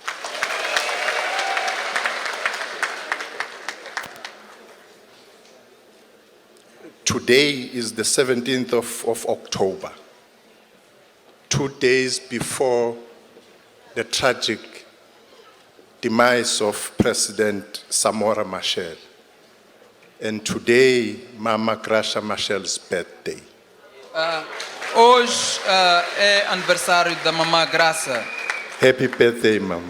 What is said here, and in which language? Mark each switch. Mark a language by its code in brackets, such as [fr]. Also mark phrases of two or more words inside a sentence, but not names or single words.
[en] Today is the 17th of October, 2 days before the tragic demise of President Samora Machel. And today, Mama Graça Machel's birthday. [pt] Hoje é aniversário da Mamã Graça. [en] Happy birthday, Mama.